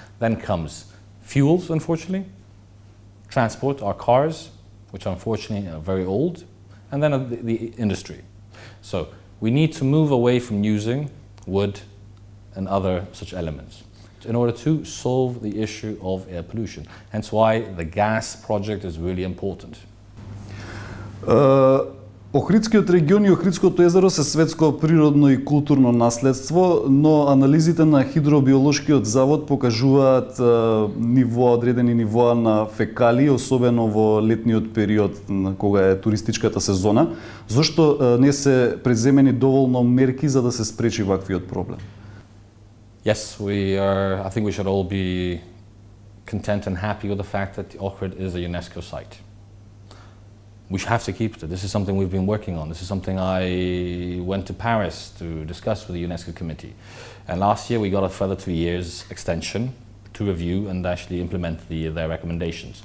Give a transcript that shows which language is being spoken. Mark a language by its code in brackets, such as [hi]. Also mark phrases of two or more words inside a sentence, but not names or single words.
[en] Then comes fuels, unfortunately, transport, our cars, which unfortunately are very old, and then the industry. So we need to move away from using wood and other such elements in order to solve the issue of air pollution. Hence why the gas project is really important. [mk] Охридскиот регион и Охридското езеро се светско природно и културно наследство, но анализите на Хидробиолошкиот завод покажуваат одредени нивоа на фекалии, особено во летниот период кога е туристичката сезона. Зошто не се преземени доволно мерки за да се спречи ваквиот проблем? [en] Yes, I think we should all be content and happy with the fact that Ohrid is a UNESCO site. We have to keep it. This is something we've been working on. This is something I went to Paris to discuss with the UNESCO committee. And last year we got a further 2 years extension to review and actually implement their recommendations.